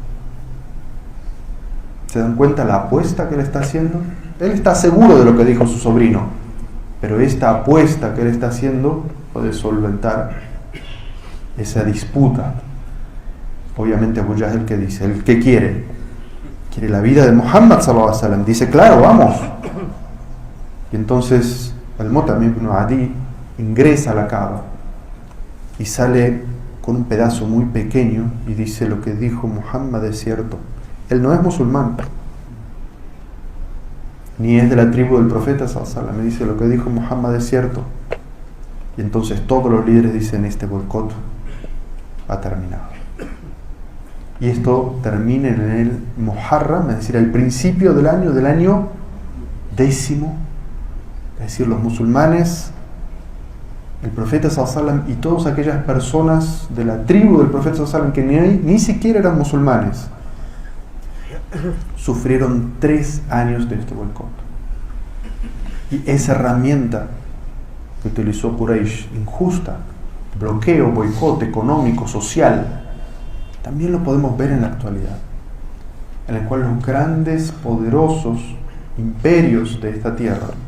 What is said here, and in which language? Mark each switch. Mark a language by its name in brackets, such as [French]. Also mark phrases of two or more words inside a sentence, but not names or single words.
[Spanish] ¿Se dan cuenta la apuesta que él está haciendo? Él está seguro de lo que dijo su sobrino, pero esta apuesta que él está haciendo puede solventar esa disputa. Obviamente Abu Jahl, ¿qué dice? ¿El qué quiere? Quiere la vida de Muhammad [Arabic] صلى الله عليه وسلم. [Spanish] Dice: claro, vamos. Y entonces el Mu'tamim ibn Adi ingresa a la Kaaba y sale con un pedazo muy pequeño y dice: lo que dijo Muhammad es cierto. Él no es musulmán, ni es de la tribu del profeta [Arabic] صلى الله عليه وسلم. [Spanish] Me dice: lo que dijo Muhammad es cierto. Y entonces todos los líderes dicen: este boicot ha terminado. Y esto termina en el Muharram, es decir, el principio del año 10º. Es decir, los musulmanes, el profeta [Arabic] صلى الله عليه وسلم [Spanish] y todas aquellas personas de la tribu del profeta [Arabic] صلى الله عليه وسلم [Spanish] que ni siquiera eran musulmanes, sufrieron 3 años de este boicot. Y esa herramienta que utilizó Quraysh, injusta, bloqueo, boicot económico, social, también lo podemos ver en la actualidad, en el cual los grandes, poderosos imperios de esta tierra